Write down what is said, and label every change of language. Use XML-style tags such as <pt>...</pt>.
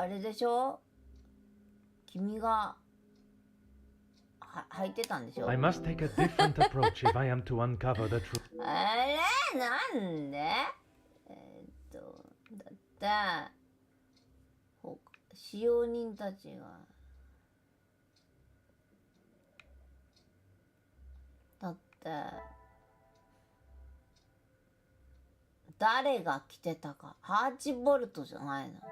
<ja>あれでしょ、君が履いてたんでしょ。</ja> <en>I must take a different approach if I am to uncover the truth.</en> <ja>あれなんでだって使用人たちがだって誰が着てたか、ハーチボルトじゃないの。</ja>